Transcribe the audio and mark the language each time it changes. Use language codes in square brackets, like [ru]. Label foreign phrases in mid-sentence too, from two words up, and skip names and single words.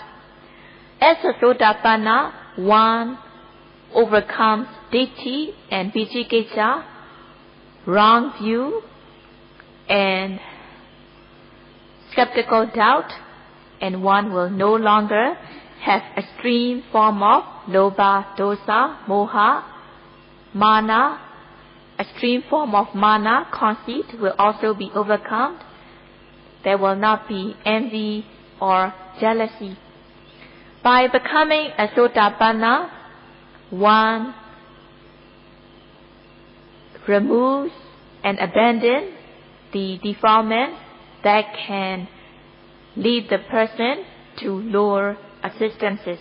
[en] As a Sotapanna, one overcomes ditti and Vicikicca, wrong view, and skeptical doubt, and one will no longer have extreme form of [pi] lobha, dosa, moha, mana. [en] Extreme form of mana, conceit, will also be overcome. There will not be envy or jealousy. By becoming a Sotapanna, one removes and abandons the defilement that can lead the person to lower existences.